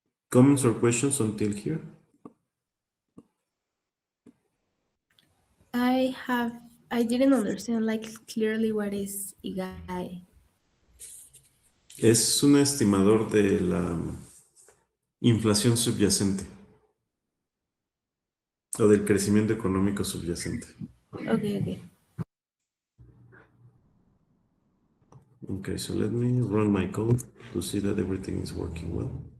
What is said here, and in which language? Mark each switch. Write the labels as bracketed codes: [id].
[en] Comments or questions until here? I have I didn't understand like clearly what is igai. [es] Es un estimador de la inflación subyacente o del crecimiento económico subyacente. [en] Okay, okay. Okay, so let me run my code to see that everything is working well.